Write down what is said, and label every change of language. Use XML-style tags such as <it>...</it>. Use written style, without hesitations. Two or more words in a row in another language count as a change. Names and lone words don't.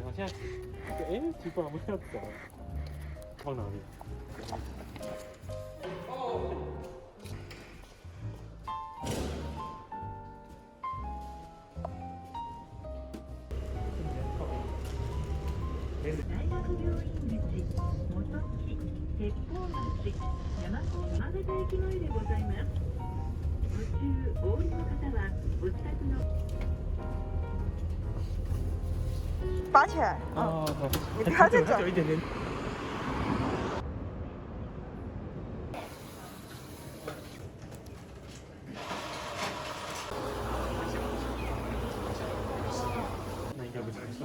<zh>我现在，奇怪，我们要走了，往哪里？</zh> <ja>大学病院口、元木、鉄砲町、山形駅前でございます。途中お降りの方はご自宅の</ja> <zh>拔起来。哦，你不要再转有一点点。那应该不行。</zh>